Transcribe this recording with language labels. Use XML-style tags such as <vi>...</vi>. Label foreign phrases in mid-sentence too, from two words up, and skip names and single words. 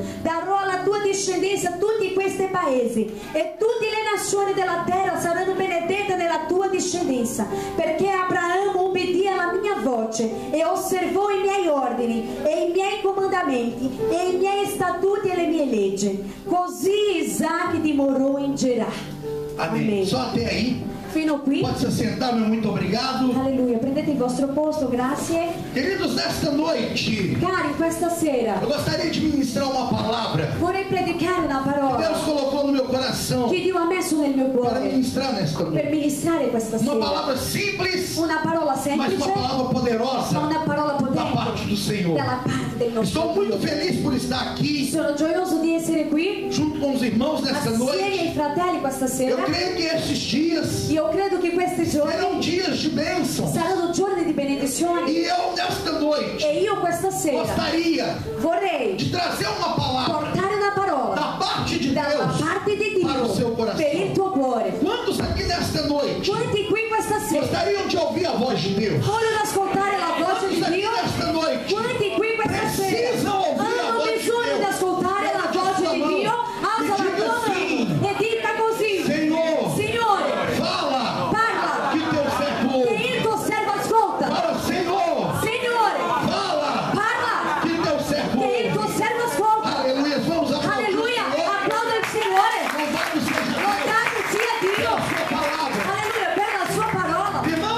<it>Darò alla tua discendenza tutti questi paesi e tutte le nazioni della terra saranno benedette nella tua discendenza, perché Abramo obbedì alla mia voce e osservò i miei ordini e i miei comandamenti e i miei statuti e le mie leggi. Così Isaac dimorò in Gerar.</it> <pt>Amém. Só até aí.</pt> <it>Fino qui.</it> <pt>Pode se sentar, meu muito obrigado.</pt> <it>Alleluia, prendete il vostro posto, grazie.</it> <pt>Queridos, nesta noite,</pt> <it>Cari, questa sera</it> <pt>eu gostaria de ministrar uma palavra</pt> <it>vorrei predicare una</it> <pt>que</pt> <it>parola</it> <pt>Deus colocou no meu coração</pt> <it>che Dio ha messo nel mio</it> <pt>para</pt> <it>cuore</it> <pt>ministrar nesta</pt> <it>per</it> <pt>noite.</pt> <it>ministrare questa</it> <pt>Uma</pt> <it>sera.</it> <pt>palavra simples,</pt> <it>Una parola</it> <pt>mas</pt> <it>semplice,</it> <pt>uma palavra</pt> <it>ma</it> <pt>poderosa</pt> <it>una parola</it> <pt>da parte</pt> <it>potente</it> <pt>do Senhor.</pt> <it>dalla parte del nostro</it> <pt>Estou muito</pt> <it>Dio.</it> <pt>feliz por estar aqui</pt> <it>Sono gioioso di essere qui</it> <pt>junto com os irmãos nesta</pt> <it>assieme ai</it> <pt>noite.</pt> <it>fratelli questa</it> <pt>Eu</pt> <it>sera.</it> <pt>creio que esses dias</pt> <it>Io credo che questi giorni</it> <pt>serão dias de bênção.</pt> <it>saranno giorni di benedizione</it> <pt>E eu, nesta noite,</pt> <it>e io questa sera</it> <pt>gostaria</pt> <it>vorrei</it> <pt>de trazer uma palavra</pt> <it>portare una parola</it> <pt>da parte de</pt> <it>dalla</it> <pt>Deus</pt> <it>parte di</it> <pt>para o seu</pt> <it>Dio</it> <pt>coração.</pt> <it>per il tuo cuore.</it> <pt>Quantos aqui nesta noite</pt> <it>Quanti qui questa sera</it> <pt>gostariam de ouvir a voz de Deus?</pt> <it>vogliono ascoltare la voce</it> <pt>Quantos</pt> <it>di</it> <pt>aqui</pt> <it>Dio?</it> <pt>nesta noite</pt> <it>Quanti qui questa sera</it> <pt>precisam ouvir a</pt> <it>hanno</it> <pt>voz de</pt> <it>bisogno di</it> <pt>Deus?</pt> <it>ascoltare la voce di Dio? Alza la tua mano e dica così:</it> <pt>Senhor,</pt> <it>Signore,</it> <pt>fala</pt> <it>parla,</it> <pt>que teu servo</pt> <it>che</it> <pt>ouve.</pt> <it>il tuo servo ascolta.</it> <pt>Fala, Senhor,</pt> <it>Signore,</it> <pt>fala</pt> <it>parla,</it> <pt>que teu servo</pt> <it>che il tuo</it> <pt>ouve.</pt> <it>servo ascolta.</it> <pt>Aleluia, vamos aplaudir o</pt> <it>Alleluia,</it> <pt>Senhor.</pt> <it>applauda il Signore.</it> <pt>Louvado seja Deus</pt> <it>Lodato sia Dio.</it> <pt>pela sua palavra.</pt> <it>Alleluia, per la sua parola.</it>